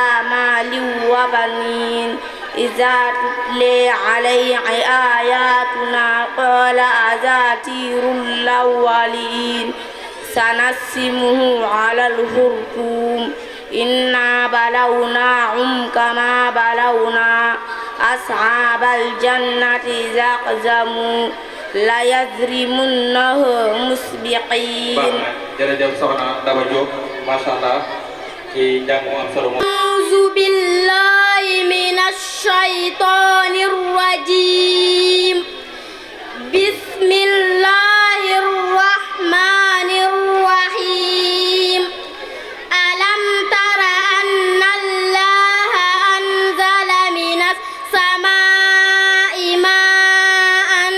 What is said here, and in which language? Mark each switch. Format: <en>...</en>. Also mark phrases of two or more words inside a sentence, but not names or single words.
<ar>مال وبنين إذا تتلى عليه آياتنا قال أساطير الأولين سنسمه على الخرطوم إنا بلوناهم كما بلونا أصحاب الجنة إذا أقسموا ليضرمنه مسبقين.</ar> <wo>jërëjëf soxna Daba Diop</wo> <ar>ما شاء الله</ar> <wo>ci jàng mu am solo.</wo> <ar>أعوذ بالله من الشيطان الرجيم بسم الله الرحمن الرحيم ألم تر أن الله أنزل من السماء ماء</ar>